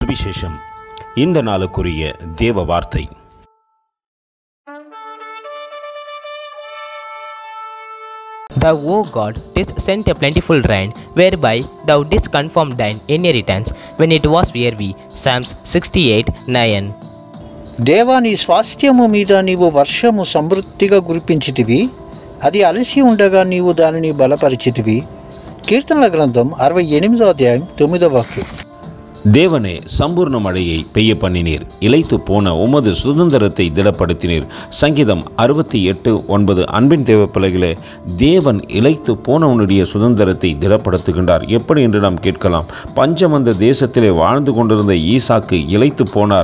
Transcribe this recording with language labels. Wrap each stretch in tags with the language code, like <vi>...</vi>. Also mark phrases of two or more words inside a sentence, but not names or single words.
<ta>சுவிசேஷம். இந்த நாளுக்குரிய தேவ வார்த்தை.</ta> <en>Thou, O God, didst send a plentiful rain, whereby thou didst confirm thine inheritance when it was weary. Psalms 68:9.</en> <te>దేవా, నీ స్వాస్థ్యము మీద నీవు వర్షము సమృద్ధిగా కురిపించితివి, అది అలసి ఉండగా నీవు దానిని బలపరిచితివి. కీర్తనల గ్రంథం 68వ అధ్యాయం 9వ వాక్యం.</te> <ta>தேவனே, சம்பூர்ண மழையை பெய்ய பண்ணினீர், இளைத்து போன உமது சுதந்திரத்தை திடப்படுத்தினீர். சங்கீதம் 68:9. அன்பின் தேவ பிள்ளைகளே, தேவன் இளைத்து போனவனுடைய சுதந்திரத்தை திடப்படுத்துகின்றார். எப்படி என்று நாம் கேட்கலாம். பஞ்சம் அந்த தேசத்திலே வாழ்ந்து கொண்டிருந்த ஈசாக்கு இளைத்து போனார்.</ta>